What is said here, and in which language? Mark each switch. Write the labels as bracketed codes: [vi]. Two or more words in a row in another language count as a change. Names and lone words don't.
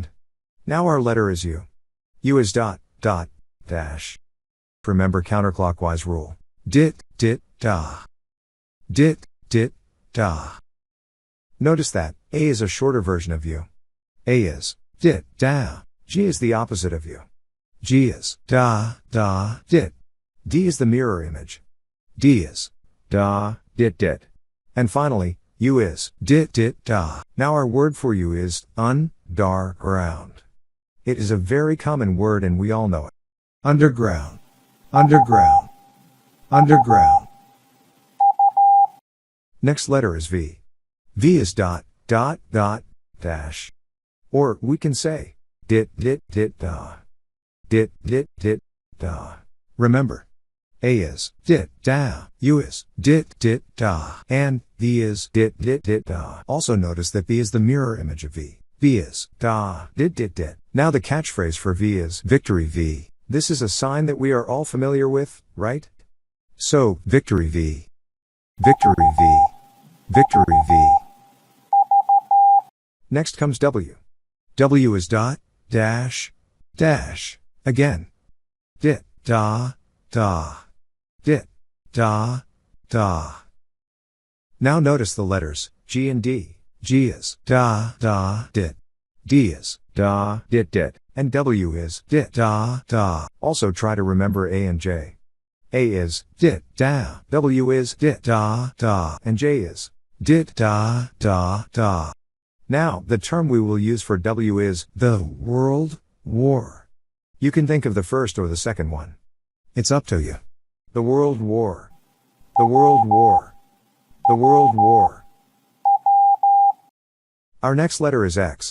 [en] Now our letter is U. U is dot, dot, dash. Remember counterclockwise rule. Dit, dit, da. Dit, dit, da. Notice that A is a shorter version of U. A is dit, da. G is the opposite of U. G is da, da, dit. D is the mirror image. D is da, dit, dit. And finally, U is dit, dit, da. Now our word for U is underground. It is a very common word and we all know it. Underground. Underground. Underground. Next letter is V. V is dot, dot, dot, dash. Or we can say dit, dit, dit, da. Dit, dit, dit, da. Remember, A is dit, da. U is dit, dit, da. And V is dit, dit, dit, da. Also notice that V is the mirror image of V. V is da, dit, dit, dit. Now the catchphrase for V is victory V. This is a sign that we are all familiar with, right? So, victory V. Victory V. Victory V. Next comes W. W is dot, dash, dash. Again. Dit, da, da. Dit, da, da. Now notice the letters G and D. G is da, da, dit. D is da, dit, dit. And W is dit, da, da. Also try to remember A and J. A is dit, da. W is dit, da, da. And J is dit, da, da, da. Now, the term we will use for W is the World War. You can think of the first or the second one. It's up to you. The World War. The World War. The World War. Our next letter is X.